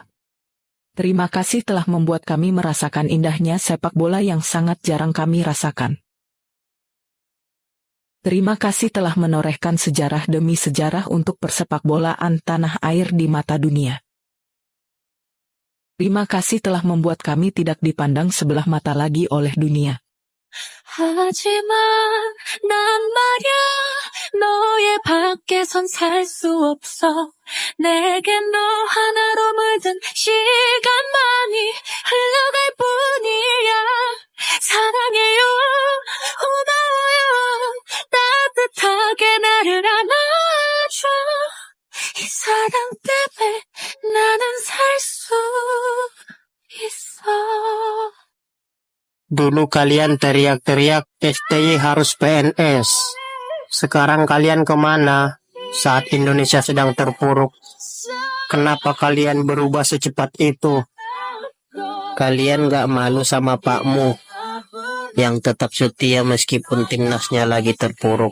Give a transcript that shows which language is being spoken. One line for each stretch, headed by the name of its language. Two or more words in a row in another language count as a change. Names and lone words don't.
Indonesian: Terima kasih telah membuat kami merasakan indahnya sepak bola yang sangat jarang kami rasakan. Terima kasih telah menorehkan sejarah demi sejarah untuk persepak bolaan tanah air di mata dunia. Terima kasih telah membuat kami tidak dipandang sebelah mata lagi oleh dunia.
Korean: 하지만 난 말야 너의 밖에선 살 수 없어 내겐 너 하나로 물든 시간만이 흘러갈 뿐이야 사랑해요 고마워요 따뜻하게 나를 안아줘 이 사랑 때문에 나는 살 수 있어.
Indonesian: Dulu kalian teriak-teriak STY harus PNS. Sekarang kalian kemana saat Indonesia sedang terpuruk? Kenapa kalian berubah secepat itu? Kalian gak malu sama pakmu yang tetap setia meskipun timnasnya lagi terpuruk.